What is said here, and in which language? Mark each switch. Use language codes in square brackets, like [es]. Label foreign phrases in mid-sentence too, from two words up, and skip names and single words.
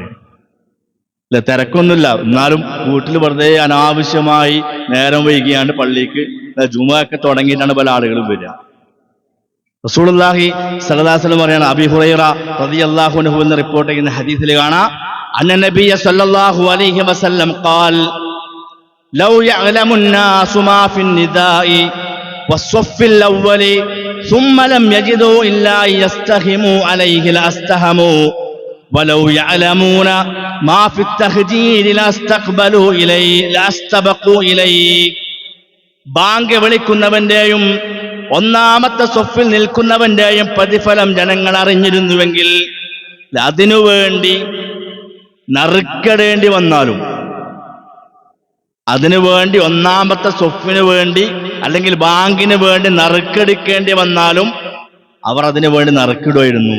[ml] തിരക്കൊന്നുമില്ല, എന്നാലും വീട്ടിൽ വെറുതെ അനാവശ്യമായി നേരം വൈകിയാണ്ട് പള്ളിക്ക് ജുമുഅ തുടങ്ങിയിട്ടാണ് പല ആളുകളും വരിക. [ar] رسول الله صلى الله عليه وسلم പറയാണ്, أبي هريرة رضي الله عنه [ml] എന്ന് റിപ്പോർട്ട് ചെയ്യുന്ന ഹദീസിൽ കാണാം, [ar] أن النبي صلى الله عليه وسلم قال لو يعلم الناس ما في النداء والصف الاول ثم لم يجدوا الا يستهموا عليه لاستهموا ولو يعلمون ما في التخجيل لاستقبلوا اليه لاستبقوا اليه. [ml] ബാങ്ക് വിളിക്കുന്നവന്റെയും ഒന്നാമത്തെ സ്വഫിൽ നിൽക്കുന്നവന്റെയും പ്രതിഫലം ജനങ്ങൾ അറിഞ്ഞിരുന്നുവെങ്കിൽ അതിനുവേണ്ടി നറുക്കെടേണ്ടി വന്നാലും, അതിനുവേണ്ടി ഒന്നാമത്തെ സ്വഫിന് വേണ്ടി അല്ലെങ്കിൽ ബാങ്കിന് വേണ്ടി നറുക്കെടുക്കേണ്ടി വന്നാലും അവർ അതിനു വേണ്ടി നറുക്കിടുമായിരുന്നു.